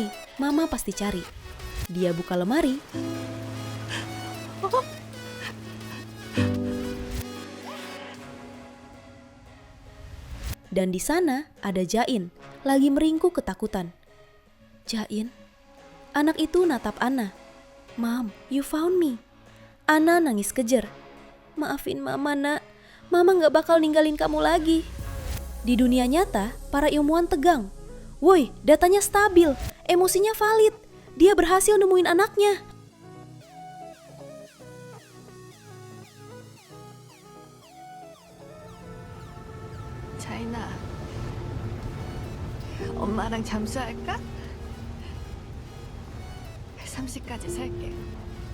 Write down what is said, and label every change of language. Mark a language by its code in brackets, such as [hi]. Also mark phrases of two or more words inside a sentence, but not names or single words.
[id] Mama pasti cari. Dia buka lemari. Dan di sana ada Jain, lagi meringkuk ketakutan. Jain? Anak itu natap Anna. [en] Mom, you found me. [id] Anna nangis kejer. Maafin Mama, nak. Mama gak bakal ninggalin kamu lagi. Di dunia nyata, para ilmuwan tegang. Woi, datanya stabil, emosinya valid. Dia berhasil nemuin anaknya. [ko] 자인아, 엄마랑 잠수할까? 130까지 살게.